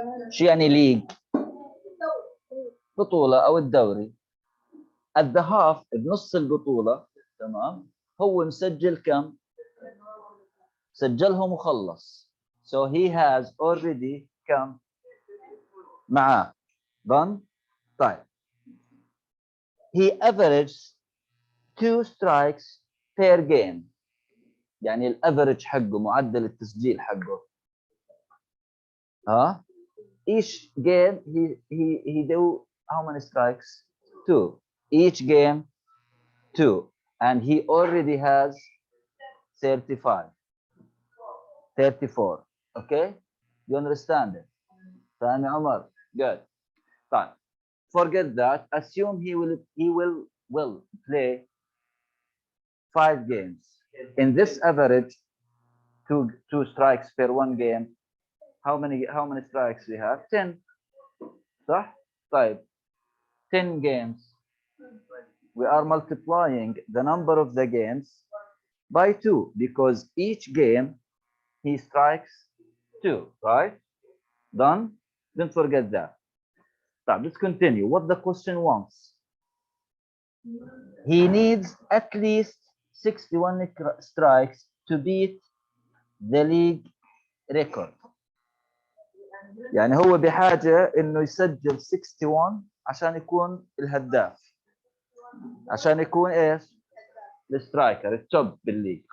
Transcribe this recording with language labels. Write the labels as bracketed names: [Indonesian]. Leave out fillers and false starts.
[Arabic] شو يعني ليج بطولة أو الدوري [English] at the half [Arabic] بنص البطولة تمام هو مسجل كم سجلهم وخلص [English] so he has already [Arabic] كم معاه [English] done [Arabic] طيب [English] he averaged 2 strikes per game [Arabic] يعني الافرج حقه معدل التسجيل حقه. [English] ها each game he do how many strikes? 2. Each game 2, and he already has 35, 34. Okay, you understand it? [Arabic] فاهم يا عمر؟ [English] Good. Fine. Forget that. Assume he will play 5 games. In this average, two strikes per one game. How many strikes we have? 10. [Arabic] صح؟ طيب [English] 10 games. We are multiplying the number of the games by 2 because each game he strikes 2, right? Done? Don't forget that. [Arabic] طيب, [English] let's continue. What the question wants? He needs at least 61 strikes to beat the league record. [Arabic] يعني هو بحاجة انه يسجل 61 عشان يكون الهداف، عشان يكون ايش؟ السترايكر التوب بالليج.